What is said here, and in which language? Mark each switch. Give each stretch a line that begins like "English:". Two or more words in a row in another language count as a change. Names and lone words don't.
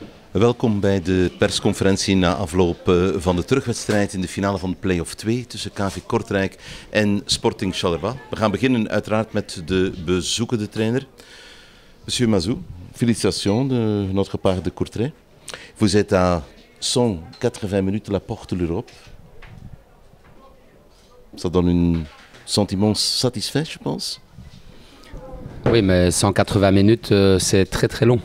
Dutch: Welkom bij de persconferentie na afloop van de terugwedstrijd in de finale van de play-off 2 tussen KV Kortrijk en Sporting Charleroi. We gaan beginnen uiteraard met de bezoekende trainer.
French: Monsieur Mazou, félicitations de notre part de Courtrai. Vous êtes à 180 minutes de la porte de l'Europe. Ça donne un sentiment satisfait, je pense. Oui, mais 180 minutes, c'est très très long.